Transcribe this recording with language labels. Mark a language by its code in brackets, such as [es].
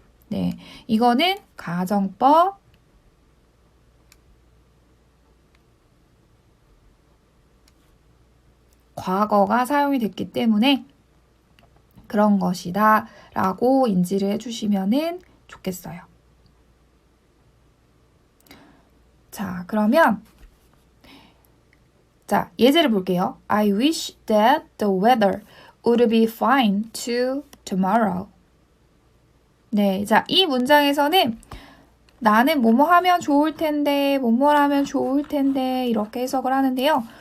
[ko] 네, 이거는 가정법 과거가 사용이 됐기 때문에 그런 것이다 라고 인지를 해주시면 좋겠어요. 자, 그러면 자, 예제를 볼게요. [en] I wish that the weather would be fine too tomorrow. [ko] 네, 자, 이 문장에서는 나는 뭐뭐 하면 좋을 텐데, 뭐뭐 하면 좋을 텐데 이렇게 해석을 하는데요.